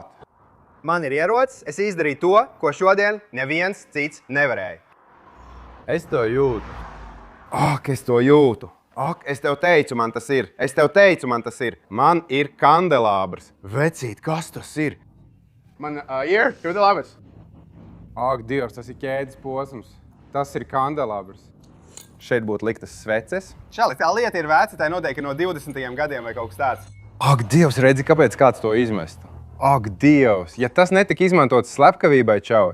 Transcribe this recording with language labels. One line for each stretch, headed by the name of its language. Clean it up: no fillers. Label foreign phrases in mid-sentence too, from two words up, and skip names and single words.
Latvian: Man ir ierocis, es izdarīju to, ko šodien neviens cits nevarēja. Es to jūtu. Ak, es to jūtu. Ak, es tev teicu, man tas ir. Man ir kandelābrs. Vecīt, kas tas ir? Man ear, to the labas. Ak, Dievs, tas ir ķēdes posms. Tas ir kandelābrs. Šeit būtu liktas sveces. Čali, tā lieta ir veca, tā noteikti no 20. gadiem vai kaut kas tāds. Ak, Dievs, redzi, kāpēc kāds to izmest? Ak, Dievs, ja tas netika izmantots slepkavībai, čau.